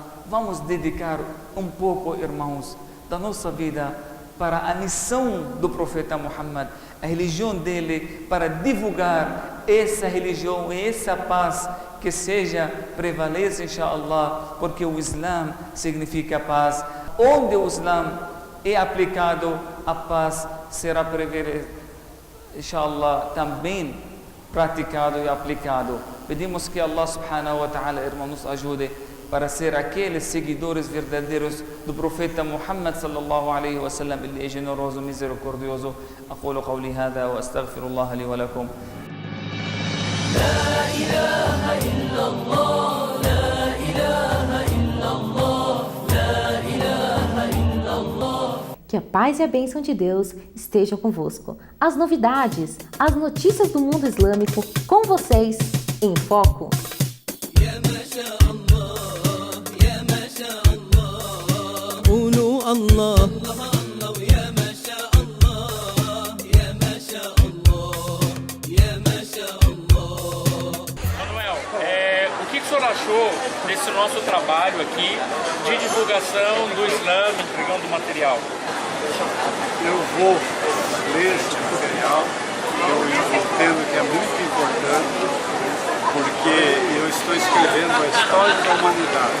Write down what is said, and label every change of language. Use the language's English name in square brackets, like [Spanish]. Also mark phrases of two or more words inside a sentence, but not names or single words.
[Portuguese] Vamos dedicar um pouco, irmãos, da nossa vida para a missão do profeta Muhammad, a religião dele, para divulgar essa religião e essa paz que seja prevaleça, inshallah, porque o Islã significa paz. Onde o Islã é aplicado, a paz será inshallah, também praticado e aplicado. Pedimos que [Arabic] الله سبحانه وتعالى, [Portuguese] irmão, nos ajude para ser aqueles seguidores verdadeiros do profeta Muhammad [Arabic] صلى الله عليه وسلم. [Portuguese] Ele é generoso, misericordioso. [Arabic] أقول قولي هذا وأستغفر الله لي ولكم. لا إله إلا الله لا إله إلا الله لا إله إلا الله. [Portuguese] Que a paz e a bênção de Deus estejam convosco. As novidades, as notícias do mundo islâmico com vocês em Foco. [Arabic] الله يا ما شاء الله يا ما شاء الله يا ما شاء الله. [Portuguese] Manuel, o que o senhor achou desse nosso trabalho aqui de divulgação do Islã, entregando material? Eu vou ler esse material, eu entendo que é muito importante, porque eu estou escrevendo a história da humanidade.